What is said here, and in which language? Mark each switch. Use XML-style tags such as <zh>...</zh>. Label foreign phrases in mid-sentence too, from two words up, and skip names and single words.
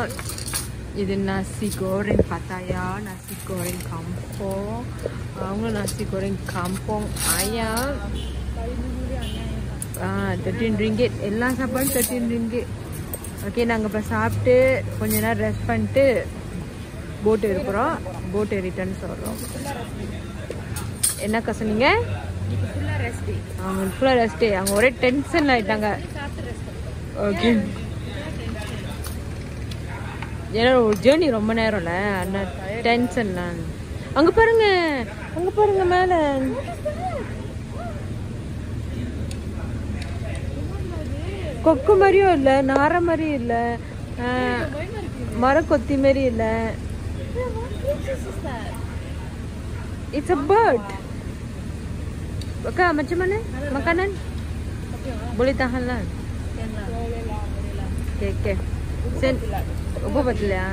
<ta>இது</ta> <ms>nasi goreng pattaya, nasi goreng kampung,</ms> <ta>அவங்களும்</ta> <ms>nasi goreng kampung ayam.</ms> <ta>13 ringgit. எல்லா சாப்பாடும் 13 ringgit. ஓகே, நாங்கள் இப்போ சாப்பிட்டு கொஞ்ச நேரம் ரெஸ்ட் பண்ணிட்டு போட் இருக்கிறோம். போட் ஏறிட்டேன்னு சொல்கிறோம். என்னக்கா சொன்னீங்க? அவங்க ஃபுல்லாக ரெஸ்ட்டு. அவங்க ஒரே டென்ஷன் ஆகிட்டாங்க. ஓகே, ஏன்னா ஒரு ஜேர்னி ரொம்ப நேரம்ல, அந்த டென்ஷன்லாம். அங்கே பாருங்க மேலே கொக்கு மாதிரியும் இல்லை, நாரை மாதிரியும் இல்லை, மரக்கொத்தி மாதிரி இல்லை.</ta> <en>It's a bird.</en> <ms>Oke, macam mana makanan? Boleh tahan lah. Okay. Sen, apa betul ya?</ms>